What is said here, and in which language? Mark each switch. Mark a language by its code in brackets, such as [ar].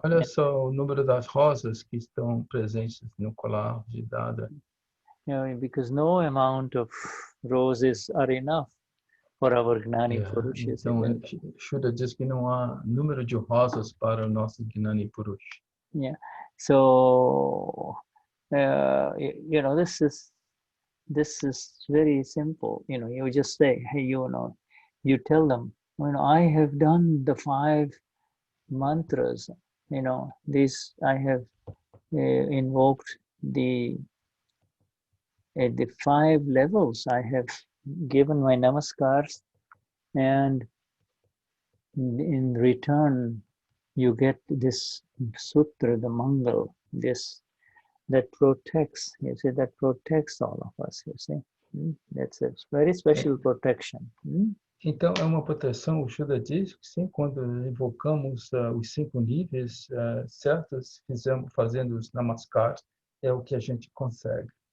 [pt] Olha só o número das rosas que estão presentes no colar de Dada. [en] Because no amount of roses are enough for our Gnani Purush. [pt] Então, Shuddha diz que não há número de rosas para o nosso Gnani Purush. [en] Yeah. So this is very simple. You just say, hey, you tell them, I have done the 5 mantras. This I have invoked the 5 levels. I have given my namaskars, and in return, you get this sutra, the Mangal, that protects, that protects all of us, That's a very special protection. [pt] Então, é uma proteção, o Shuddha diz que sim, quando invocamos os 5 níveis certos, fazendo os namaskars, é o que a gente consegue.